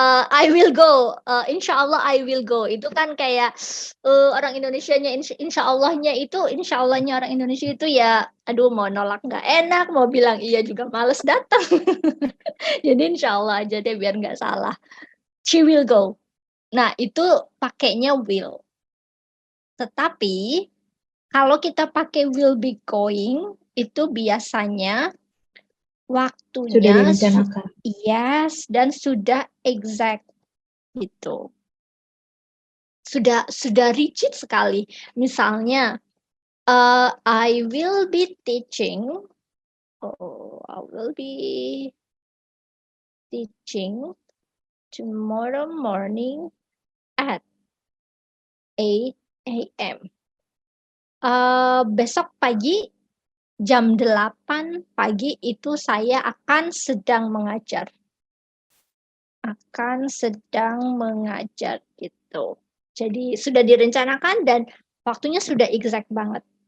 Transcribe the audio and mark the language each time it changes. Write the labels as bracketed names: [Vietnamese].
[English] I will go, insya Allah I will go. [Indonesian] Itu kan kayak orang Indonesianya insya Allahnya itu, insya Allahnya orang Indonesia itu ya, aduh mau nolak nggak enak, mau bilang iya juga males datang. Jadi insya Allah aja deh biar nggak salah. [English] She will go. [Indonesian] Nah itu pakainya will. Tetapi kalau kita pakai will be going itu biasanya Sudah waktunya direncanakan. yes dan sudah exact gitu. Sudah rigid sekali. Misalnya [English] I will be teaching. I will be teaching tomorrow morning at 8 a.m. [Indonesian] Besok pagi jam 8 pagi itu saya akan sedang mengajar. Akan sedang mengajar gitu. Jadi sudah direncanakan dan waktunya sudah exact banget.